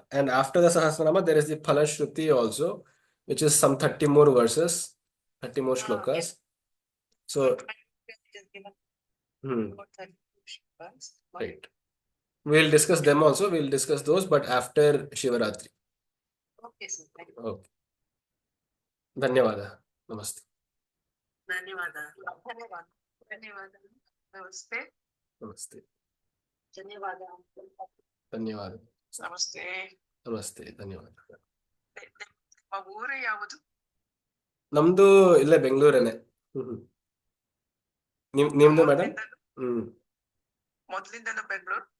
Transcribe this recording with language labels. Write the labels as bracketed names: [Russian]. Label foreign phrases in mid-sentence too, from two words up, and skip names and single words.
[English] And after the Sahasranama, there is the Phalashruti also, which is some 30 more verses, 30 more shlokas. Yes. So, It is given about 32 shlokas. right. We'll discuss them also. We'll discuss those, but after Shivaratri. Okay, sir. Thank you. Okay. [Kannada] ಧನ್ಯವಾದ ನಮಸ್ತೆ. ಧನ್ಯವಾದ ಧನ್ಯವಾದ. Namaste. Namaste. Dhanyawada. Dhanyavada. Namaste. ನಮಸ್ತೆ ಧನ್ಯವಾದ. ನಿಮ್ಮ ಊರು ಯಾವುದು? ನಮ್ದು ಇಲ್ಲೇ ಬೆಂಗಳೂರೇನೆ. ನಿಮ್ದು ಮೇಡಮ್? ಮೊದ್ಲಿಂದನೂ ಬೆಂಗಳೂರು?